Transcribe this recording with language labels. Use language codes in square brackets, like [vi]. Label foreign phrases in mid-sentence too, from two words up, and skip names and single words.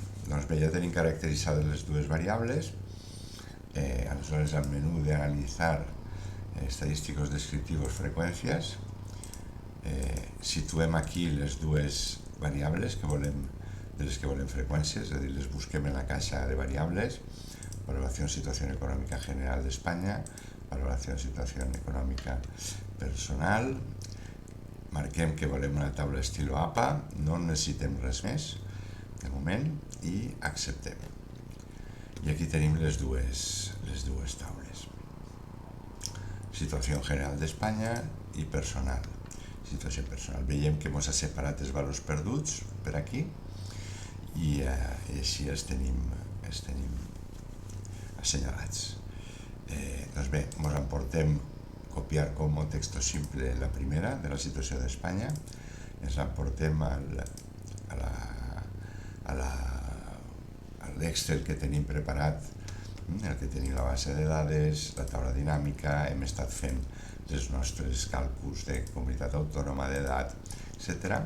[ca] Doncs bé, ja tenim caracteritzades les dues variables. Aleshores, al menú d'analitzar [es] estadísticos descriptivos [ca] freqüències, situem aquí les dues variables de les que volem freqüències, és a dir, les busquem en la caixa de variables, [es] valoración de situación económica general de España, valoración de situación económica personal, [ca] marquem que volem una taula estilo APA, no necessitem res més de moment i acceptem. I aquí tenim les dues taules. Situació general d'Espanya i personal. Situació personal. Veiem que ens ha separat els valors perduts per aquí i així els tenim assenyalats. Doncs bé, ens emportem [es] copiar como texto simple [ca] la primera de la situació d'Espanya, ens l'emportem a l'Excel que tenim preparat, el que tenim la base de dades, la taula dinàmica, hem estat fent els nostres càlculs de comunitat autònoma, d'edat, etc.